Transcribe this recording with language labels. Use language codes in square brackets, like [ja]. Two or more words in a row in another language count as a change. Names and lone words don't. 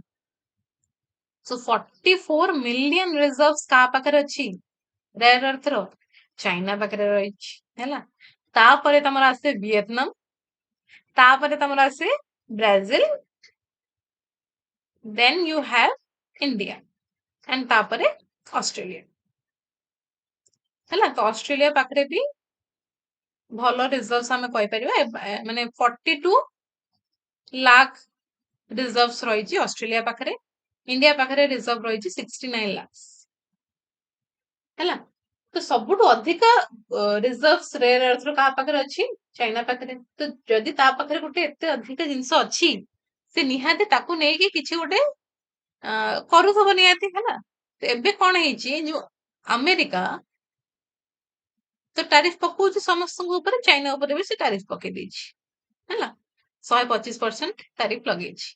[en] So 44 million reserves [or] କାହା ପାଖରେ ଅଛି [en] rare earth [or] ର ଚାଇନା ପାଖରେ ରହିଛି ହେଲା ତାପରେ ତମର ଆସେ ଭିଏତନାମ ତାପରେ ତମର ଆସେ ବ୍ରାଜିଲ [en] then you have India and [or] ତାପରେ ଅଷ୍ଟ୍ରେଲିଆ ହେଲା ତ ଅଷ୍ଟ୍ରେଲିଆ ପାଖରେ ବି ଭଲ ରିଜର୍ଭସ୍ ଆମେ କହିପାରିବା ମାନେ 42 ଲାख ରିଜର୍ଭସ୍ ରହିଛି ଅଷ୍ଟ୍ରେଲିଆ ପାଖରେ ଇଣ୍ଡିଆ ପାଖରେ ରିଜର୍ଭ ରହିଛି 69 ଲାख ହେଲା ତ ସବୁଠୁ ଅଧିକା ରିଜର୍ଭସ୍ [en] rare earth [or] କାହା ପାଖରେ ଅଛି ଚାଇନା ପାଖରେ ତ ଯଦି ତା ପାଖରେ ଗୋଟେ ଏତେ ଅଧିକା ଜିନିଷ ଅଛି ସେ ନିହାତି ତାକୁ ନେଇକି କିଛି ଗୋଟେ କରୁଥିବ ନିହାତି ହେଲା ତ ଏବେ କଣ ହେଇଛି ଯୋଉ ଆମେରିକା ତ ଟାରିଫ ପକଉଛି ସମସ୍ତଙ୍କ ଉପରେ ଚାଇନା ଉପରେ ବି ସେ ଟାରିଫ ପକେଇ ଦେଇଛି ହେଲା 125% ଟାରିଫ ଲଗେଇଛି